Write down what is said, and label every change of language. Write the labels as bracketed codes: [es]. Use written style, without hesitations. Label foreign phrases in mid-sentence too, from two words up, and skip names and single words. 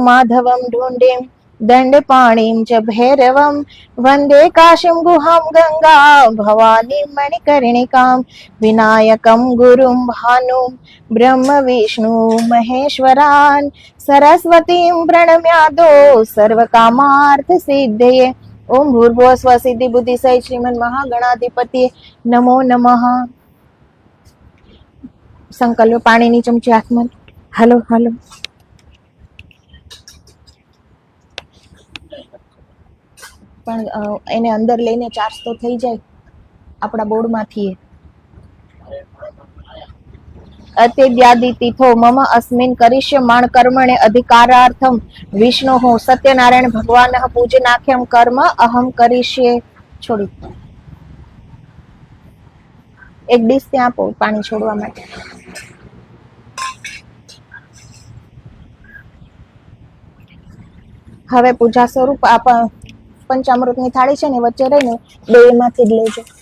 [sa] माधवं ढूण्ढिं दण्डपाणिं च भैरवं वन्दे काशीं गुहां गङ्गा भवानीं मणिकर्णिकां विनायकं गुरुं भानुं ब्रह्म विष्णु महेश्वरान् सरस्वतीं प्रणम्यादो सर्वकामार्थसिद्धये ओम भूर्भुवः स्वः सिद्धि बुद्धि सहित श्रीमन् महागणाधिपति नमो नमः। [gu] સંકલ્પ પાણીની ચમચી હાથમાં હાલો હાલો પણ એને અંદર લઈને ચાર્જ તો થઈ જાય આપણા બોર્ડમાંથી [sa] अत्यद्यादितिथो मम अस्मिन् करिष्यमाण कर्मणे अधिकारार्थं विष्णोः सत्यनारायण भगवानः पूजनाख्यं कर्म अहं करिष्ये [gu] છોડી એક ડિશ ત્યાં આપો પાણી છોડવા માટે હવે પૂજા સ્વરૂપ આપ પંચામૃતની થાળી છે ને વચ્ચે રહીને બેમાંથી જ લેજો